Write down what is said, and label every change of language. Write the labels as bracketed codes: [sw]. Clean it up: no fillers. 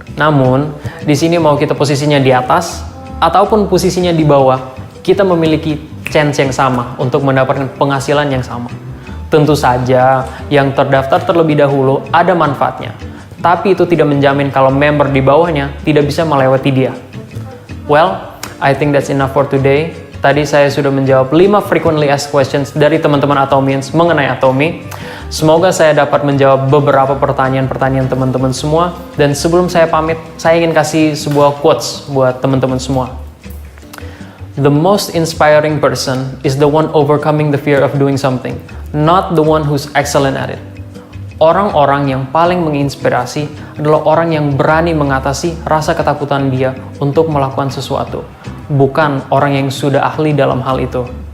[id] Namun, di sini mau kita posisinya di atas ataupun posisinya di bawah, kita memiliki chance yang sama untuk mendapatkan penghasilan yang sama. Tentu saja, yang terdaftar terlebih dahulu ada manfaatnya. Tapi itu tidak menjamin kalau member di bawahnya tidak bisa melewati dia. [en] Well, I think that's enough for today. [id] Tadi saya sudah menjawab 5 frequently asked questions dari teman-teman Atomians mengenai Atomi. Semoga saya dapat menjawab beberapa pertanyaan-pertanyaan teman-teman semua. Dan sebelum saya pamit, saya ingin kasih sebuah quotes buat teman-teman semua. [en] The most inspiring person is the one overcoming the fear of doing something, not the one who's excellent at it. [id] orang-orang yang paling menginspirasi adalah orang yang berani mengatasi rasa ketakutan dia untuk melakukan sesuatu, bukan orang yang sudah ahli dalam hal itu.